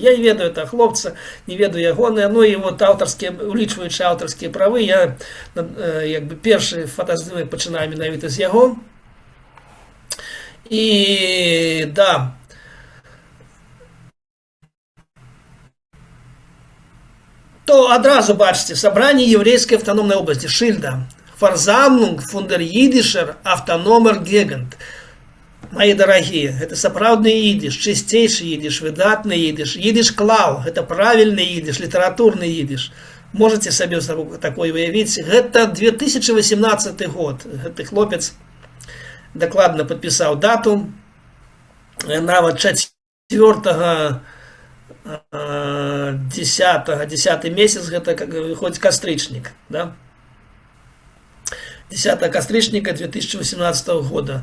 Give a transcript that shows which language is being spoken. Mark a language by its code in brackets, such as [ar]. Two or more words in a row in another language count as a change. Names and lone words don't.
[be] Я не ведаю этого хлопца, не ведаю ягоныя, ну і вот аўтарскія, улічваючы аўтарскія правы, я як бы першы фотаздымак пачынаю менавіта з яго. І да, то адразу бачыце, сабранне еврейскай аўтаномнай области, Шильда. [de] Versammlung von der jüdischer Autonomer Gegend. [ru] Мои дорогие, это сапраўдны идиш, чистейший идиш, выдатный идиш, идиш клау, это правильный идиш, литературный идиш. Можете себе такое выявить. Это 2018 год. Этот хлопец докладно подписал дату. Нават 4 10 месяц, это хоть кастрычник, да? [be] 10 кастрычніка 2018 года.